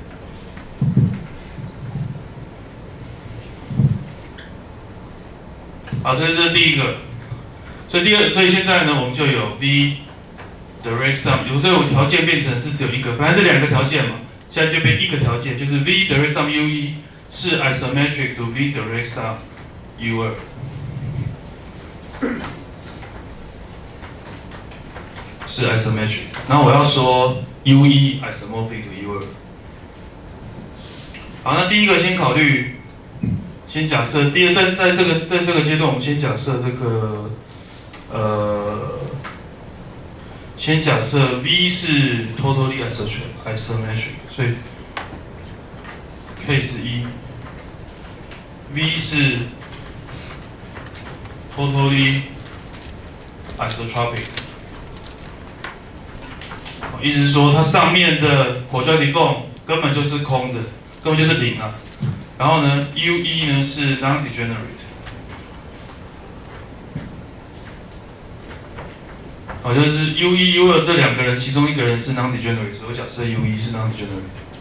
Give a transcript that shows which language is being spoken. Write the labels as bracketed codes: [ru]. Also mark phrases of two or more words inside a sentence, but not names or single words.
[zh] 好，所以这是第一个。所以现在呢，我们就有 [en] V direct sum， [zh] 所以我条件变成是只有一个，本来是两个条件嘛，现在就变一个条件，就是 [en] V direct sum U1 [zh] 是 [en] isometric to V direct sum U2， [zh] 是 isometric， 然后我要说 [en] U1 isomorphic to U2。 [zh] 好，那第一个先考虑，先假设，第二在这个阶段，我们先假设这个先假设 V 是 [en] totally isometric， [zh] 所以 [en] case 1 V [zh] 是 [en] totally isotropic， [zh] 意思是说它上面的 [en] quadratic form [zh] 根本就是空的，根本就是零啊。然后呢 ，U1 呢是 non-degenerate， 好，就是 U1、U2 这两个人，其中一个人是 non-degenerate， 所以我假设 U1 是 non-degenerate。